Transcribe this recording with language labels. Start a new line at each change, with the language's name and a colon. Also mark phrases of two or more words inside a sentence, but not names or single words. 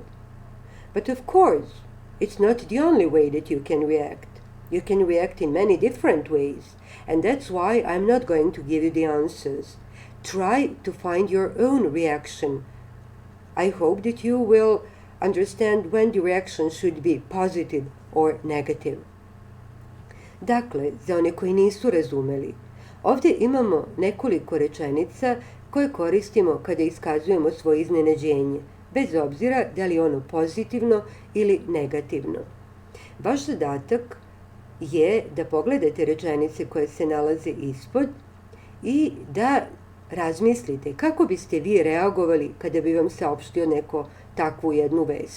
English: But of course, it's not the only way that you can react. You can react in many different ways, and that's why I'm not going to give you the answers. Try to find your own reaction. I hope that you will understand when the reaction should be positive or negative.
Serbian: Dakle, za one koji nisu razumeli, ovdje imamo nekoliko rečenica koje koristimo kada iskazujemo svoje iznenađenje, bez obzira da li je ono pozitivno ili negativno. Vaš zadatak je da pogledate rečenice koje se nalaze ispod i da razmislite kako biste vi reagovali kada bi vam saopštio neko takvu jednu vest.